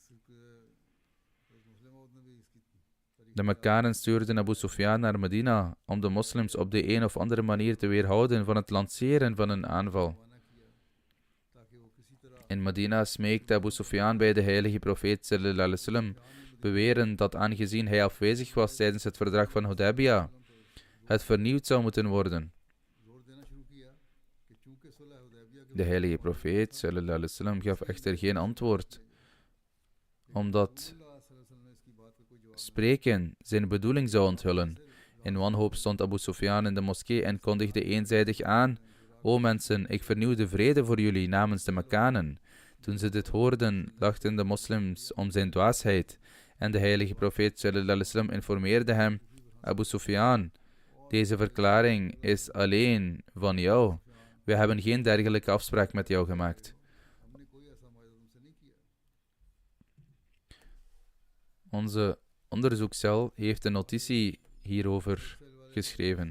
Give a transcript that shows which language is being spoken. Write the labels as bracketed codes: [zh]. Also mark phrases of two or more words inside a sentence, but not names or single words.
[nl] De Mekkanen stuurden Abu Sufyan naar Medina om de moslims op de een of andere manier te weerhouden van het lanceren van een aanval. In Medina smeekte Abu Sufyan bij de heilige profeet [ar] صلى الله عليه وسلم, [nl] beweren dat aangezien hij afwezig was tijdens het verdrag van Hudaybiyah, het vernieuwd zou moeten worden. De heilige profeet [ar] صلى الله عليه وسلم [nl] gaf echter geen antwoord, omdat spreken zijn bedoeling zou onthullen. In wanhoop stond Abu Sufyan in de moskee en kondigde eenzijdig aan, O mensen, ik vernieuw de vrede voor jullie namens de Mekkanen. Toen ze dit hoorden, lachten de moslims om zijn dwaasheid. En de heilige profeet [ar] صلى الله عليه وسلم [nl] informeerde hem, Abu Sufyan, deze verklaring is alleen van jou. We hebben geen dergelijke afspraak met jou gemaakt. Onze onderzoekscel heeft een notitie hierover geschreven.